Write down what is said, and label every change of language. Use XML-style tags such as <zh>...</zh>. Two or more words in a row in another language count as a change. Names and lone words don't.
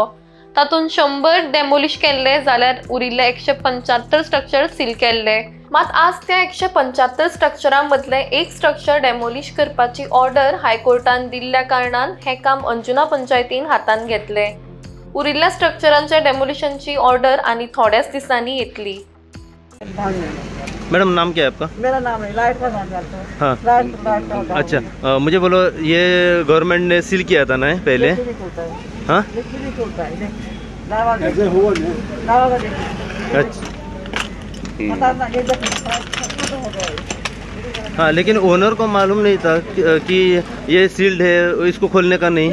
<kok>तातूंत 100 डेमोलिश केल्ले जाल्यार उरिल्ले 175 स्ट्रक्चर सील केल्ले। मात आज त्या 175 स्ट्रक्चरां मदले एक स्ट्रक्चर डेमोलिश करपाची ऑर्डर हायकोर्टान दिल्ल्या कारणान हे काम अंजुना पंचायतीन हातान घेतले। उरिल्ल्या स्ट्रक्चरांच्या डेमोलिशनची ऑर्डर आनी थोड्याच दिसांनी येतली।</kok> <hi>मैडम नाम क्या है आपका? मेरा नाम है लाइट का नाम है। हाँ अच्छा मुझे बोलो ये गवर्नमेंट ने सील किया था ना पहले। हाँ हाँ लेकिन ओनर को मालूम नहीं था कि ये सील्ड है, इसको खोलने का नहीं।</hi>